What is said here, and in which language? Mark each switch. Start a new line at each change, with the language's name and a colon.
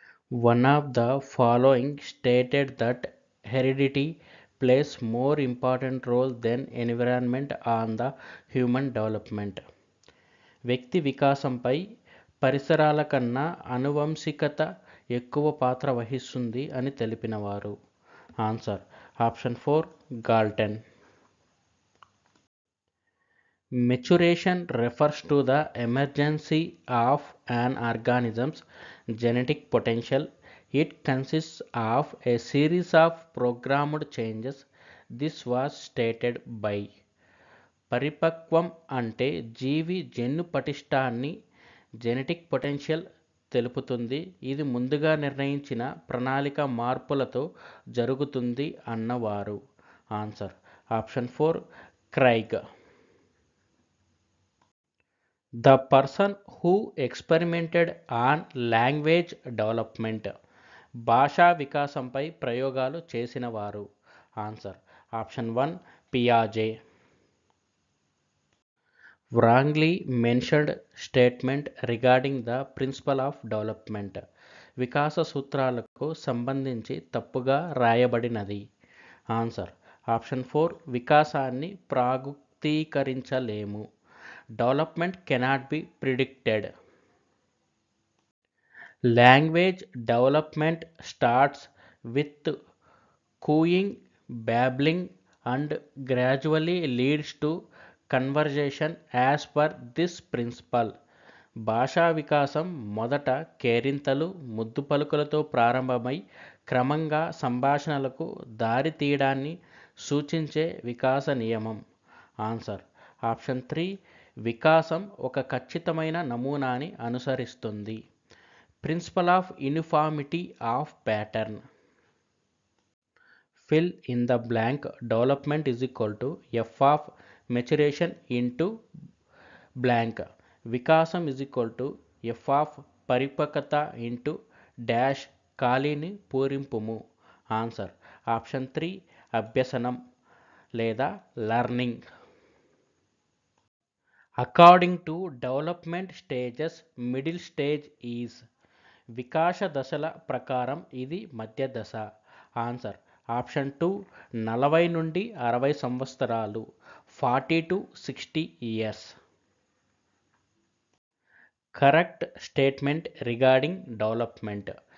English: One of the following stated that heredity plays more important role than environment on the human development.
Telugu: వ్యక్తి వికాసంపై పరిసరాల కన్నా అనువంశికత ఎక్కువ పాత్ర వహిస్తుంది అని తెలిపినవారు.
English: Answer option 4 Galton. Maturation refers to the emergence of an organism's genetic potential. It consists of a series of programmed changes. This was stated by.
Telugu: పరిపక్వం అంటే జీవి జన్యు పటిష్టాన్ని
English: genetic potential
Telugu: తెలుపుతుంది. ఇది ముందుగా నిర్ణయించిన ప్రణాళిక మార్పులతో జరుగుతుంది అన్నవారు.
English: Answer option 4 Craig. The person who experimented on language development.
Telugu: భాషా వికాసంపై ప్రయోగాలు చేసినవారు.
English: answer option
Telugu: 1 పియాజే.
English: wrongly mentioned statement regarding the principle of development.
Telugu: వికాస సూత్రాలకు సంబంధించి తప్పుగా రాయబడినది.
English: answer option
Telugu: 4 వికాసాన్ని ప్రాగుక్తీకరించలేము.
English: Development cannot be predicted. Language development starts with cooing, babbling, and gradually leads to conversation as per this principle.
Telugu: భాషా వికాసం మొదట కేరింతలు, ముద్దు పలుకులతో ప్రారంభమై క్రమంగా సంభాషణలకు దారి తీయడాన్ని సూచించే వికాస నియమం.
English: answer option
Telugu: 3 వికాసం ఒక ఖచ్చితమైన నమూనాని అనుసరిస్తుంది.
English: Principle of uniformity of pattern. Fill in the blank. Development is equal to F of maturation into blank.
Telugu: వికాసం
English: is equal to F of
Telugu: పరిపక్వత
English: into dash
Telugu: ఖాళీని పూరింపుము.
English: answer option
Telugu: 3 అభ్యసనం లేదా learning.
English: According to development stages, middle stage is.
Telugu: వికాస దశల ప్రకారం ఇది మధ్య దశ.
English: answer option
Telugu: 2 40 నుండి 60 సంవత్సరాలు
English: 40 to 60 years. Correct statement regarding development.